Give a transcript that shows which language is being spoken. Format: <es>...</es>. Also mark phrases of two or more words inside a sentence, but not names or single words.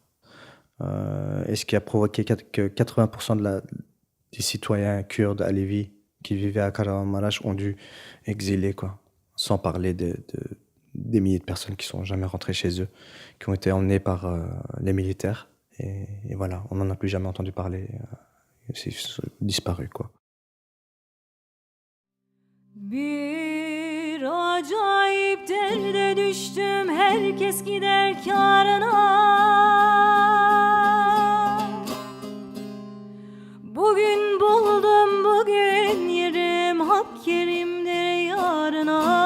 <fr>Et ce qui a provoqué que 80% des citoyens kurdes alévis qui vivaient à Kahramanmaraş ont dû exiler, quoi. Sans parler des milliers de personnes qui sont jamais rentrées chez eux, qui ont été emmenées par les militaires. Et voilà, on n'en a plus jamais entendu parler. C'est disparu, quoi.</fr> <tr>Bir acayip derde düştüm, herkes gider kârına. Bugün buldum, bugün yerim, hak yerimdir yarına.</tr>